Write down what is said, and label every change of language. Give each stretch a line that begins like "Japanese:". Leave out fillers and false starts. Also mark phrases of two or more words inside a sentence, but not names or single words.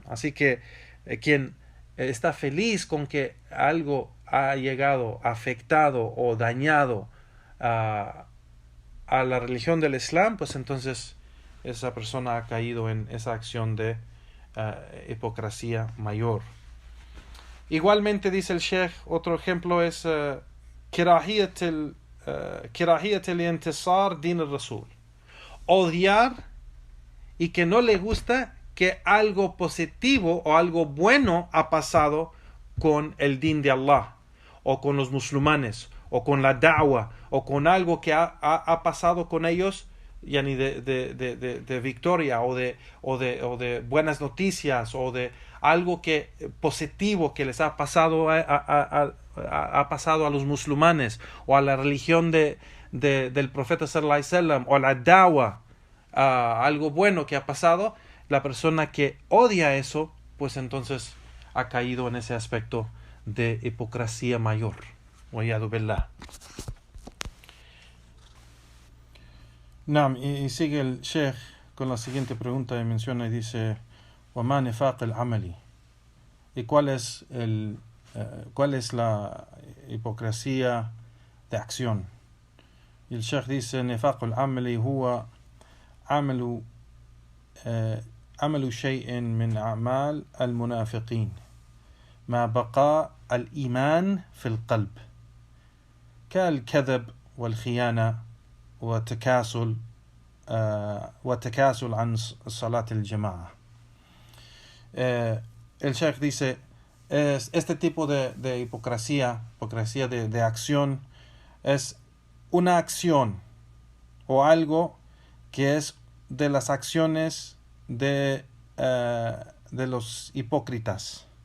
Spanish: Así que quien está feliz con que algo ha llegado, afectado o dañado a la religión del Islam, pues entonces esa persona ha caído en esa acción de hipocresía mayor. Igualmente dice el Sheikh, otro ejemplo es
Arabic: كراهية الانتصار دين الرسول.
Spanish: Odiar y que no le gusta que algo positivo o algo bueno ha pasado con el din de Allah, o con los musulmanes, o con la da'wa, o con algo que ha pasado con ellos, yani de victoria, o de buenas noticias, o de algo positivo que les ha pasado ha pasado a los musulmanes, o a la religión del profeta
Arabic: صلى الله عليه وسلم,
Spanish: o a la da'wa, algo bueno que ha pasado. La persona que odia eso, pues entonces ha caído en ese aspecto de hipocresía mayor.
Arabic: والعياذ بالله.
Spanish: Naam, y sigue el Sheikh con la siguiente pregunta y menciona y dice:
Arabic: وَمَا نِفَاقِ الْعَمَلِ.
Spanish: ¿Y cuál es la hipocresía de acción? Y el Sheikh dice:
Arabic: نِفَاقُ الْعَمَلِ هو عمل شيء من أعمال المنافقين مع بقاء الإيمان في القلب كالكذب والخيانة وتكاسل عن صلاة الجماعة.
Spanish: El Sheikh dice, este tipo de hipocresía de acción, es una acción o algo que es de las acciones de los hipócritas,